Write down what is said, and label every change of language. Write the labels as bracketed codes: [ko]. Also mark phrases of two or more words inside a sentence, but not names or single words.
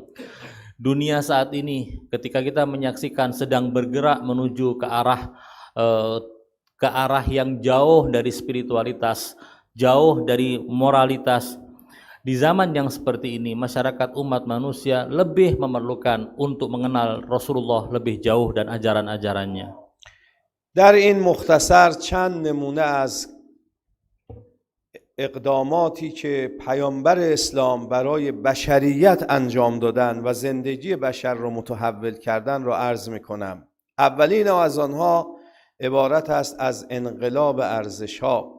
[id] Dunia saat ini ketika kita menyaksikan sedang bergerak menuju ke arah yang jauh dari spiritualitas, jauh dari moralitas. Di zaman yang seperti ini, masyarakat umat manusia lebih memerlukan untuk mengenal Rasulullah lebih jauh dan ajaran-ajarannya. [fa] در این مختصر چند نمونه از اقداماتی که پیامبر اسلام برای بشریت انجام دادن و زندگی بشر رو متحول کردن رو عرض میکنم. اولین از آنها عبارت است از انقلاب ارزش‌ها.